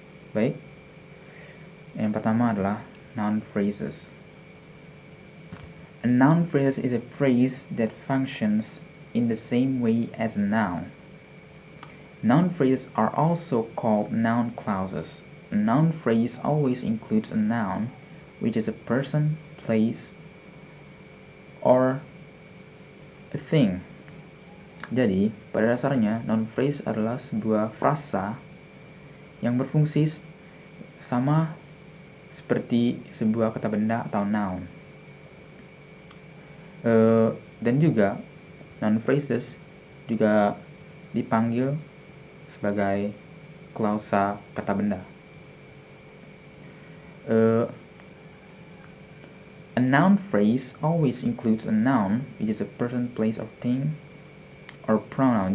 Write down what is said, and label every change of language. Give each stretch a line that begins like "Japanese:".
Indonesian: Baik, yang pertama adalah noun phrases.
English: A noun phrase is a phrase that functions in the same way as a noun. Noun phrases are also called noun clauses. A noun phrase always includes a noun, which is a person, place, or a thing.
Indonesian: Jadi, pada dasarnya, noun phrase adalah sebuah frasa yang berfungsi sama seperti sebuah kata benda atau noun. Dan juga noun phrases juga dipanggil sebagai klausa kata benda.
English: A noun phrase always includes a noun, which is a person, place, or thing, or pronoun.